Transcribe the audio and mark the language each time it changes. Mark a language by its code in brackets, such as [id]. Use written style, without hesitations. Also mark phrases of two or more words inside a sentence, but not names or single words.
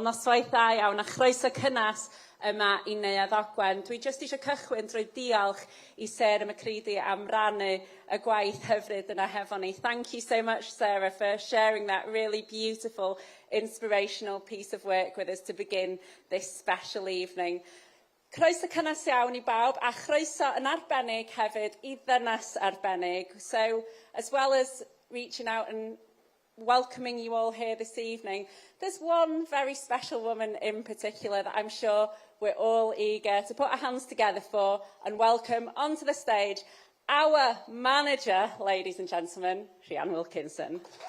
[cy] Noswaith dda iawn a chroeso cynnas yma i Neuadd Ogwen. Dwi jyst eisiau cychwyn drwy diolch i Sarah McCready am rannu y gwaith hyfryd yna hefo ni. [en] Thank you so much, Sarah, for sharing that really beautiful, inspirational piece of work with us to begin this special evening. [cy] Croeso cynnas iawn I bawb a chroeso yn arbennig hefyd I ddynas arbennig. [en] So, as well as reaching out and welcoming you all here this evening, there's one very special woman in particular that I'm sure we're all eager to put our hands together for and welcome onto the stage, our manager, ladies and gentlemen, Rhian Wilkinson.